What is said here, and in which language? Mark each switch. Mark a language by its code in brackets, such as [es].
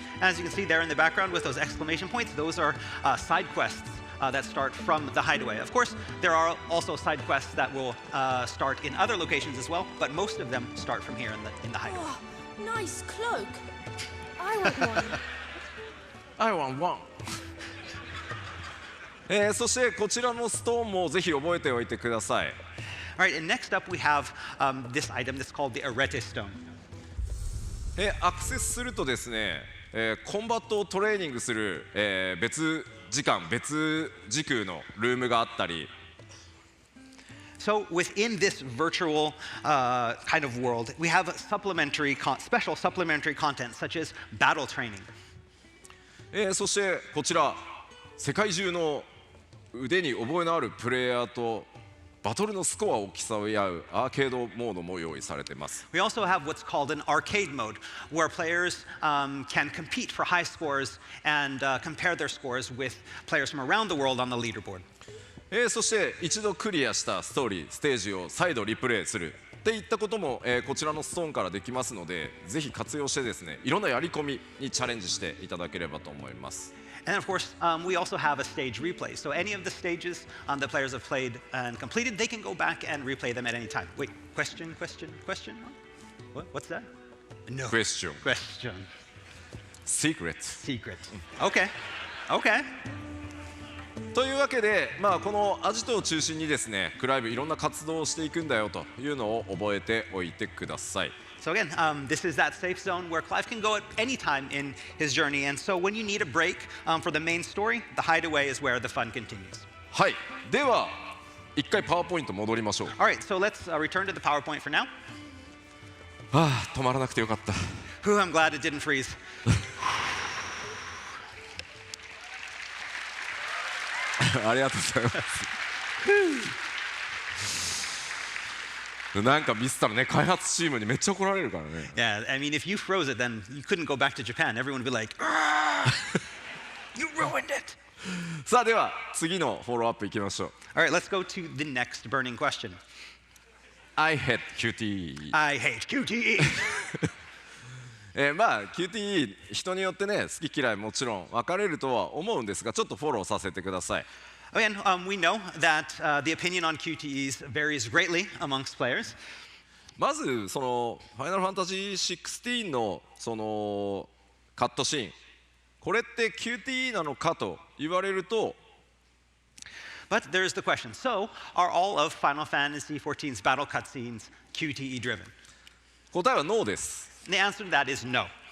[en] As you can see there in the background with those exclamation points, those are side quests that start from the Hideaway. Of course, there are also side quests that will start in other locations as well, but most of them start from here in the Hideaway. Oh, nice cloak. I want one. I want one [ja] そしてこちらのストーンもぜひ覚えておいてください。 [en] All right, and next up we have this item that's called the Arete Stone. [ja] アクセスするとですね、コンバットをトレーニングする、別時間別時空のルームがあったり、 [en] So within this virtual kind of world, we have special supplementary content such as battle training. [ja] そしてこちら世界中の腕に覚えのあるプレイヤーとバトルのスコアを競い合うアーケードモードも用意されています。 [en] We also have what's called an arcade mode, where players can compete for high scores and compare their scores with players from around the world on the leaderboard. [ja] そして一度クリアしたストーリーステージを再度リプレイするっていったことも、こちらのストーンからできますのでぜひ活用してですねいろんなやり込みにチャレンジしていただければと思います。 [en] And of course, we also have a stage replay. So any of the stages the players have played and completed, they can go back and replay them at any time. Wait, question? What's that? No. Question. Secret. Secret. Okay. [ja] というわけで、まあ、このアジトを中心にですねクライブいろんな活動をしていくんだよというのを覚えておいてください。 [en] So again, this is that safe zone where Clive can go at any time in his journey. And so when you need a break for the main story, the Hideaway is where the fun continues. [ja] はい、では一回パワーポイント戻りましょう。 [en] All right, so let's return to the PowerPoint for now. [ja] 止まらなくてよかった。 [en] Whew, I'm glad it didn't freeze. [ja] ありがとうございます。なんかミスったらね開発チームにめっちゃ怒られるからね。 [en] Yeah, I mean, if you froze it, then you couldn't go back to Japan. Everyone would be like, you ruined it. [ja] さあでは次のフォローアップいきましょう。 [en] All right, let's go to the next burning question. I hate QTE。 I hate QTE. [ja] まあ QTE 人によってね好き嫌いもちろん分かれるとは思うんですがちょっとフォローさせてください。 [en] Again, we know that the opinion on QTEs varies greatly amongst players. [ja] まずそのファイナルファンタジー16のそのカットシーンこれって QTE なのかと言われると [en] But there's the question. So, are all of Final Fantasy XIV's battle cutscenes QTE driven? [ja] 答えはノーです。 [en] And the answer to that is no.